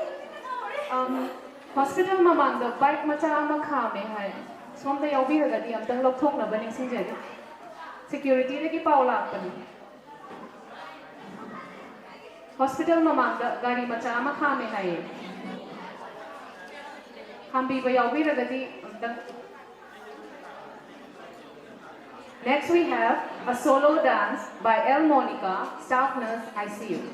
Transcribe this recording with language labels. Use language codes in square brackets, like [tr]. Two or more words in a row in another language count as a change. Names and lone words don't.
[mni] Hospital mamangda bike macha ama khame hai. Somda yaubiragadi amtang lokthoknaba ningsingjari. security dagi pau lakpani hospital mamangda gari macha ama khame haye hambi ba yawi ragadi [en] Next we have a solo dance by L. Monica, staff nurse ICU.